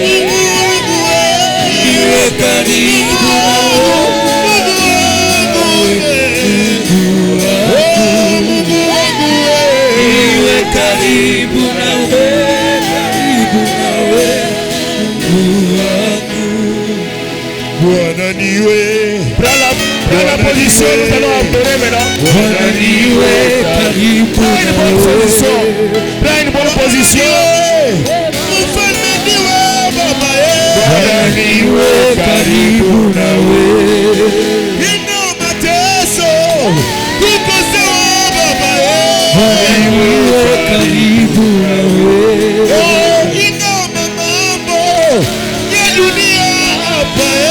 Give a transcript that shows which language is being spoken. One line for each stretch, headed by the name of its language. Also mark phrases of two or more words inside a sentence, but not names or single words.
Swahili: Niwe karibu nawe. Mungu wangu, niwe karibu nawe, karibu nawe. Bwana niwe.
French: Prends la position, nous allons adorer maintenant.
Swahili: Bwana niwe karibu nawe.
French: Prends une bonne position. Prends une bonne position.
Swahili: Mfalme niwe baba ye. Bwana niwe karibu nawe. Ina mateso kukosewa baba ye. Bwana niwe karibu nawe. Ina mambo ya dunia hapa ye.